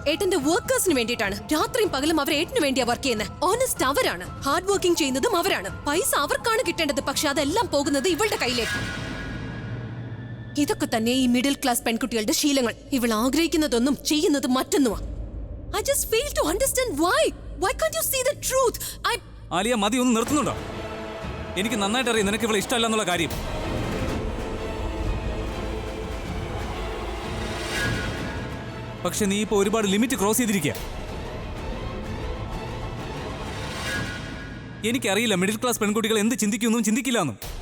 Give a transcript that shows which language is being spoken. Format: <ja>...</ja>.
<ml>ഏട്ടന്റെ വർക്കേഴ്സിന് വേണ്ടിയിട്ടാണ്. രാത്രിയും പകലും അവർ ഏട്ടന് വേണ്ടിയാ വർക്ക് ചെയ്യുന്നത്. ഓണസ്റ്റ് അവരാണ്. ഹാർഡ് വർക്കിംഗ് ചെയ്യുന്നതും അവരാണ്. പൈസ അവർക്കാണ് കിട്ടേണ്ടത്. പക്ഷെ അതെല്ലാം പോകുന്നത് ഇവളുടെ കയ്യിലേക്ക്. ഇതൊക്കെ തന്നെ ഈ മിഡിൽ ക്ലാസ് പെൺകുട്ടികളുടെ ശീലങ്ങൾ. ഇവൾ ആഗ്രഹിക്കുന്നതൊന്നും ചെയ്യുന്നത് മറ്റൊന്നുമാ.</ml> <en>I just fail to understand why. Why can't you see the truth?</en> <ml>Alia, മതി, ഒന്ന് നിർത്തുന്നുണ്ടോ? എനിക്ക് നന്നായിട്ട് അറിയാം നിനക്ക് ഇവളെ ഇഷ്ടമല്ല എന്നുള്ള കാര്യം. പക്ഷെ നീ ഇപ്പൊ ഒരുപാട് ലിമിറ്റ് ക്രോസ് ചെയ്തിരിക്കുക. എനിക്കറിയില്ല മിഡിൽ ക്ലാസ് പെൺകുട്ടികൾ എന്ത് ചിന്തിക്കുന്നു ചിന്തിക്കില്ല എന്നും.</ml>